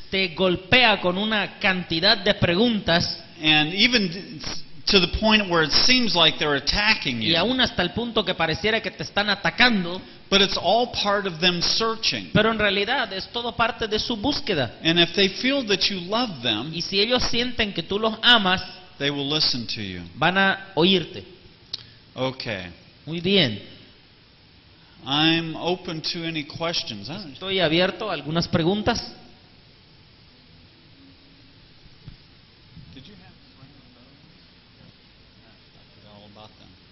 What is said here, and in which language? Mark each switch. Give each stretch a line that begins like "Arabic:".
Spanish: te golpea con una cantidad de preguntas,
English: and even to the point where it seems like they're attacking
Spanish: y
English: you.
Spanish: aún hasta el punto que pareciera que te están atacando,
English: But it's all part of them searching.
Spanish: pero en realidad es todo parte de su búsqueda.
English: And if they feel that you love them,
Spanish: Y si ellos sienten que tú los amas,
English: they will listen to you.
Spanish: van a oírte.
English: Okay.
Spanish: Muy bien.
English: I'm open to any questions.
Spanish: Estoy abierto a algunas preguntas.
English: Did you have I forgot all about them.